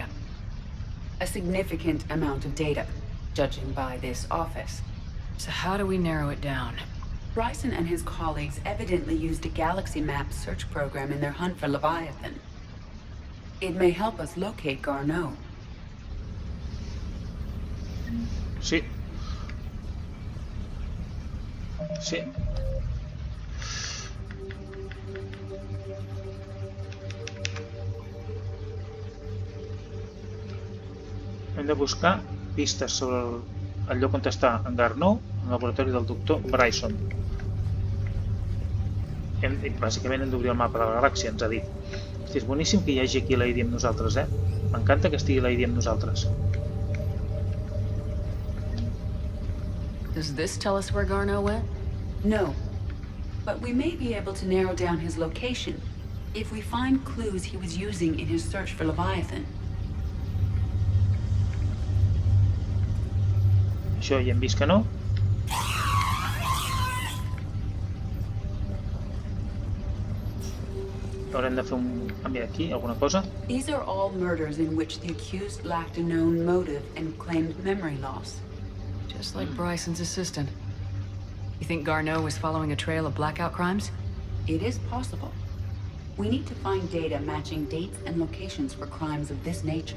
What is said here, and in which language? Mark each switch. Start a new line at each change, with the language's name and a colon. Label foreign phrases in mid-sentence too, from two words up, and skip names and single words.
English: A significant amount of data, judging by this office. So how do we narrow it down? Bryson and his colleagues evidently used a galaxy map search program in their hunt for Leviathan. It may help us locate Garneau.
Catalan: Sí. Sí. Hem de buscar pistes sobre el lloc on està en Garneau, el laboratori del doctor Bryson. Bàsicament hem d'obrir el mapa de la galàxia, ens ha dit. Hosti, és boníssim que hi hagi aquí l'Aidi amb nosaltres, M'encanta que estigui l'Aidi amb nosaltres.
English: Does this tell us where Garneau went? No, but we may be able to narrow down his location if we find clues he was using in his search for Leviathan.
Catalan: Això ja hem vist que no. Haurem de fer un canvi aquí, alguna cosa.
English: These are all murders in which the accused lacked a known motive and claimed memory loss. Just like Bryson's assistant. You think Garneau was following a trail of blackout crimes? It is possible. We need to find data matching dates and locations for crimes of this nature.